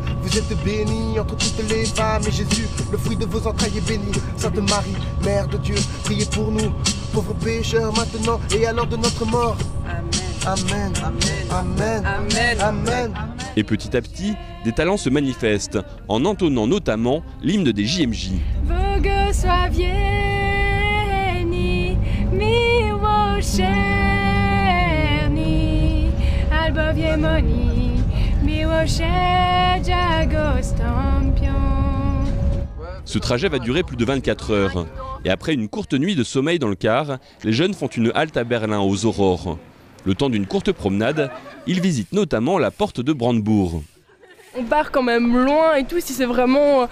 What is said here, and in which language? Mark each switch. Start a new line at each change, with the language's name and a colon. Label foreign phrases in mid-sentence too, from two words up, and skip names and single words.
French: Vous êtes bénie entre toutes les femmes et Jésus, le fruit de vos entrailles est béni. Sainte Marie, Mère de Dieu, priez pour nous, pauvres pécheurs maintenant et à l'heure de notre mort. Amen, amen, amen, amen. Et petit à petit, des talents se manifestent, en entonnant notamment l'hymne des JMJ.
Polish: Błogosławieni miłosierni, albowiem oni miłosierdzia dostąpią.
French: Ce trajet va durer plus de 24 heures. Et après une courte nuit de sommeil dans le car, les jeunes font une halte à Berlin, aux Aurores. Le temps d'une courte promenade, ils visitent notamment la porte de Brandebourg. On part quand même loin et tout, si c'est vraiment...